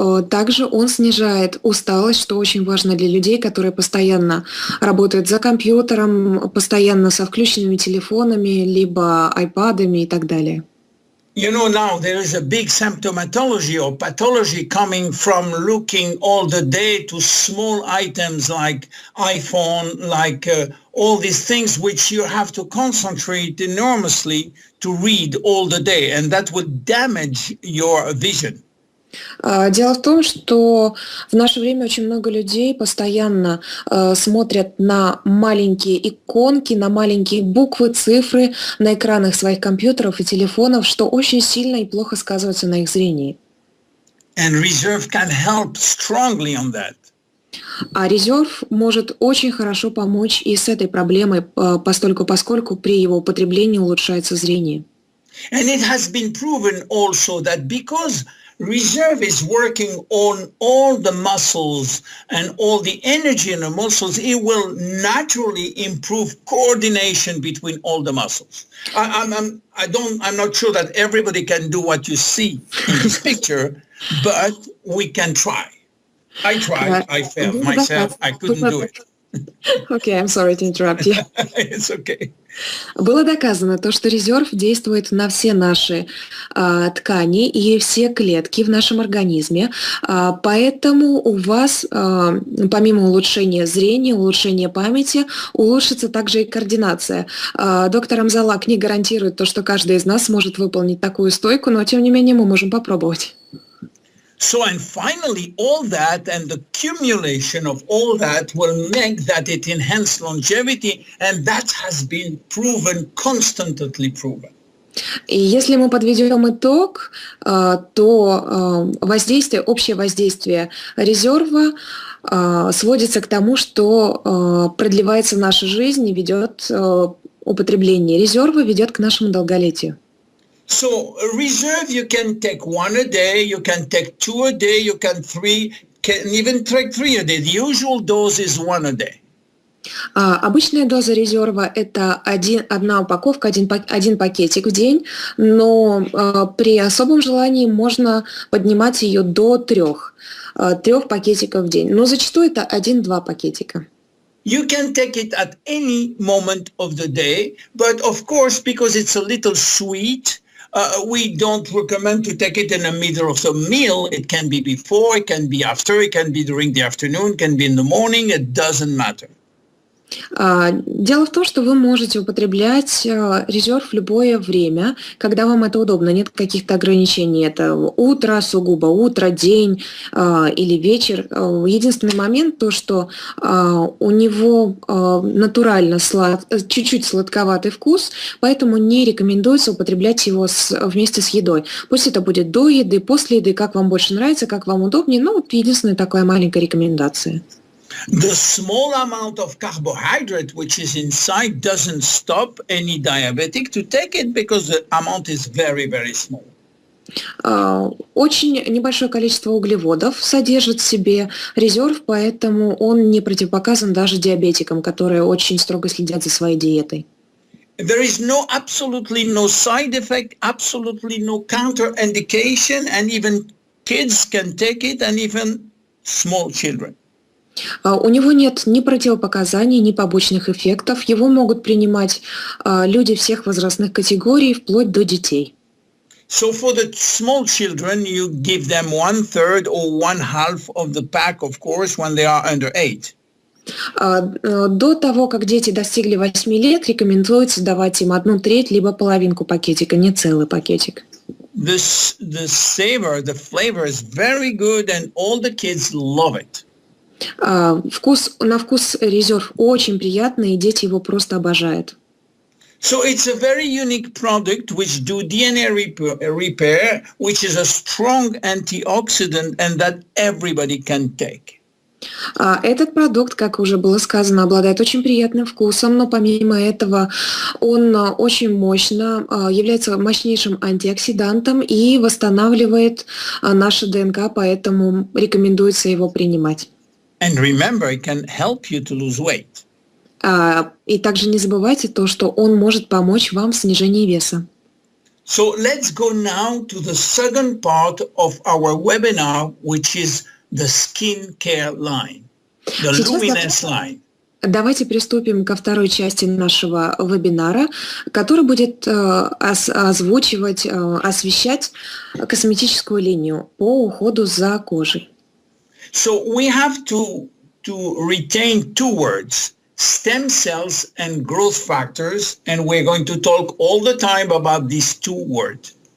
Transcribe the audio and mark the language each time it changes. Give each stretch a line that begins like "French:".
Russian: Также он снижает усталость, что очень важно для людей, которые постоянно работают за компьютером, постоянно со включенными телефонами, либо айпадами и так далее.
English: You know, now there is a big symptomatology or pathology coming from looking all the day to small items like iPhone, like all these things which you have to concentrate enormously to read all the day, and that will damage your vision.
Russian: Дело в том, что в наше время очень много людей постоянно смотрят на маленькие иконки, на маленькие буквы, цифры на экранах своих компьютеров и телефонов, что очень сильно и плохо сказывается на их зрении.
English: And reserve can help strongly on that.
Russian: А резерв может очень хорошо помочь и с этой проблемой, поскольку при его употреблении улучшается зрение.
English: And it has been proven also that because reserve is working on all the muscles and all the energy in the muscles, it will naturally improve coordination between all the muscles. I'm not sure that everybody can do what you see in this picture, but we can try. I tried. I failed myself. I couldn't do it. Okay, I'm sorry to interrupt you. It's okay.
Russian: Было доказано то, что резерв действует на все наши ткани и все клетки в нашем организме, поэтому у вас, помимо улучшения зрения, улучшения памяти, улучшится также и координация. Доктор Амзаллаг не гарантирует то, что каждый из нас сможет выполнить такую стойку, но тем не менее мы можем попробовать.
English: So, and finally, all that and the accumulation of all that will make that it enhance longevity, and that has been proven, constantly proven.
Russian: И если мы подведем итог, то общее воздействие резерва сводится к тому, что продлевается наша жизнь и употребление резерва ведет к нашему долголетию.
English: So a reserve you can take 1 a day, you can take 2 a day, you can even take 3 a day. The usual dose is 1 a day.
Russian: Обычная доза резерва – это одна упаковка, один пакетик в день, но при особом желании можно поднимать ее до 3 пакетиков в день. Но зачастую это 1-2 пакетика.
English: You can take it at any moment of the day, but of course, because it's a little sweet, we don't recommend to take it in the middle of the meal. It can be before, it can be after, it can be during the afternoon, it can be in the morning, it doesn't matter.
Russian: Дело в том, что вы можете употреблять резерв в любое время, когда вам это удобно, нет каких-то ограничений. Это утро, сугубо утро, день или вечер. Единственный момент то, что у него натурально чуть-чуть сладковатый вкус, поэтому не рекомендуется употреблять его вместе с едой. Пусть это будет до еды, после еды, как вам больше нравится, как вам удобнее. Ну, вот единственная такая маленькая рекомендация.
English: The small amount of carbohydrate which is inside doesn't stop any diabetic to take it because the amount is very, very small.
Russian: Очень небольшое количество углеводов содержит в себе резерв, поэтому он не противопоказан даже диабетикам, которые очень строго следят за своей диетой.
English: There is absolutely no side effect, absolutely no counterindication, and even kids can take it, and even small children.
Russian: У него нет ни противопоказаний, ни побочных эффектов. Его могут принимать люди всех возрастных категорий, вплоть до детей.
English: So for the small children, you give them 1/3 or 1/2 of the pack, of course, when they are under 8.
Russian: До того, как дети достигли 8 лет, рекомендуется давать им 1/3, либо половинку пакетика, не целый пакетик.
English: The flavor is very good, and all the kids love it.
Russian: На вкус резерв очень приятный, и дети его просто обожают.
English: So it's a very unique product which do DNA repair, which is a strong antioxidant, and that everybody can take.
Russian: Этот продукт, как уже было сказано, обладает очень приятным вкусом, но помимо этого он очень мощно является мощнейшим антиоксидантом и восстанавливает наше ДНК, поэтому рекомендуется его принимать.
English: And remember, it can help you to lose weight.
Russian: И также не забывайте то, что он может помочь вам в снижении веса.
English: So let's go now to the second part of our webinar, which is the skincare line, the Luminesce line.
Russian: Давайте приступим ко второй части нашего вебинара, который будет освещать косметическую линию по уходу за кожей.
English: So we have to retain 2 words, stem cells and growth factors, and we're going to talk all the time about these 2 words.